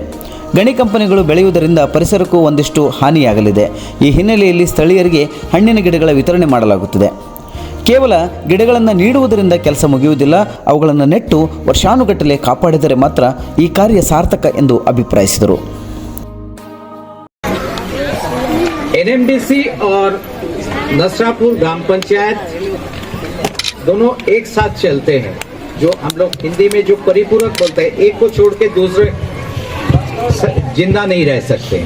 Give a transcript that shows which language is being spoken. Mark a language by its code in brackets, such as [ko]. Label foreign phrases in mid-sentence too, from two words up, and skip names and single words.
[kn] ಗಣಿ ಕಂಪನಿಗಳು ಬೆಳೆಯುವುದರಿಂದ ಪರಿಸರಕ್ಕೂ ಒಂದಿಷ್ಟು ಹಾನಿಯಾಗಲಿದೆ. ಈ ಹಿನ್ನೆಲೆಯಲ್ಲಿ ಸ್ಥಳೀಯರಿಗೆ ಹಣ್ಣಿನ ಗಿಡಗಳ ವಿತರಣೆ ಮಾಡಲಾಗುತ್ತಿದೆ. ಕೇವಲ ಗಿಡಗಳನ್ನು ನೀಡುವುದರಿಂದ ಕೆಲಸ ಮುಗಿಯುವುದಿಲ್ಲ, ಅವುಗಳನ್ನು ನೆಟ್ಟು ವರ್ಷಾನುಗಟ್ಟಲೆ ಕಾಪಾಡಿದರೆ ಮಾತ್ರ ಈ ಕಾರ್ಯ ಸಾರ್ಥಕ ಎಂದು ಅಭಿಪ್ರಾಯಿಸಿದರು. [hi] एनएमडीसी और नसरापुर ग्राम पंचायत दोनों एक साथ चलते हैं. जो हम लोग हिंदी में जो परिपूरक बोलते हैं, एक को छोड़ के दूसरे जिंदा नहीं रह सकते.